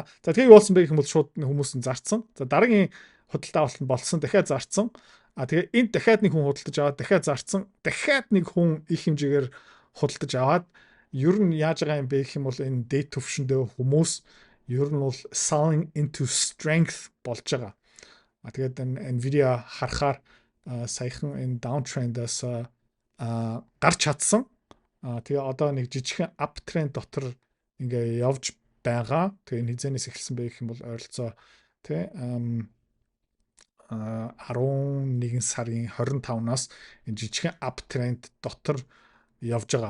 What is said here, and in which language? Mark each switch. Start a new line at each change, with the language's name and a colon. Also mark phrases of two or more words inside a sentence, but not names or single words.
Mongolian: За тэгээ юу болсон бэ гэх юм бол шууд хүмүүс нь зарцсан. За дараагийн худалдаа авалт нь болсон. Дахиад зарцсан. Тэгээ энд дахиад нэг хүн худалдаж аваад дахиад зарцсан. Дахиад нэг хүн их хэмжээгээр худалдаж аваад ер нь яаж байгаа юм бэ гэх юм бол энэ date төвшөндөө хүмүүс ер нь бол
English: selling into strength
Mongolian: болж байгаа. Тэгээд энэ Nvidia харахаар саяхан энэ downtrend-аас гарч чадсан. Тэгээ одоо нэг жижигхэн uptrend дотор ингээ явж байгаа. Тэгээ энэ хизэнээс эхэлсэн бэ гэх юм бол ойролцоо тий 11 сарын 25-наас энэ жижигхэн uptrend дотор явж байгаа.